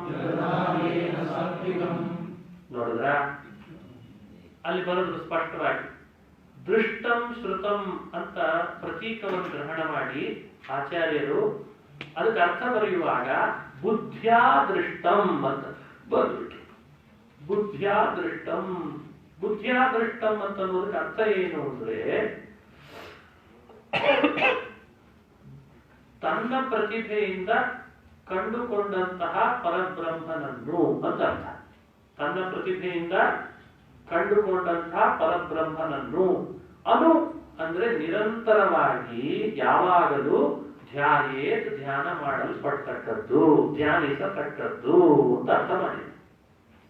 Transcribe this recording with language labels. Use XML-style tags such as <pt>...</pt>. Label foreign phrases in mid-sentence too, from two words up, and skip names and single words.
<kn>ನೋಡಿದ್ರ ಅಲ್ಲಿ ಬರೋದು ಸ್ಪಷ್ಟವಾಗಿ</kn> <sa>ದೃಷ್ಟಂ ಶ್ರುತಂ</sa> <kn>ಅಂತ ಪ್ರತೀಕವನ್ನು ಗ್ರಹಣ ಮಾಡಿ ಆಚಾರ್ಯರು ಅದಕ್ಕೆ ಅರ್ಥ ಬರೆಯುವಾಗ</kn> <sa>ಬುದ್ಧ್ಯಾ ದೃಷ್ಟಂ</sa> <kn>ಅಂತ ಬಂದ್ಬಿಟ್ಟು</kn> <sa>ಬುದ್ಧ್ಯಾ ದೃಷ್ಟಂ. ಬುದ್ಧ್ಯಾ ದೃಷ್ಟಂ</sa> <kn>ಅಂತ ಅನ್ನೋದಕ್ಕೆ ಅರ್ಥ ಏನು ಅಂದ್ರೆ ತನ್ನ ಪ್ರತಿಭೆಯಿಂದ ಕಂಡುಕೊಂಡಂತಹ ಪರಬ್ರಹ್ಮನನ್ನು ಅಂತ ಅರ್ಥ. ತನ್ನ ಪ್ರತಿಭೆಯಿಂದ ಕಂಡುಕೊಂಡಂತಹ ಪರಬ್ರಹ್ಮನನ್ನು ಅನು ಅಂದ್ರೆ ನಿರಂತರವಾಗಿ ಯಾವಾಗಲೂ ಧ್ಯಾಯೇತ್ ಧ್ಯಾನ ಮಾಡಲ್ಪಡ್ತಕ್ಕದ್ದು, ಧ್ಯಾನಿಸತಕ್ಕದ್ದು ಅಂತ ಅರ್ಥ ಮಾಡಿದೆ.</kn>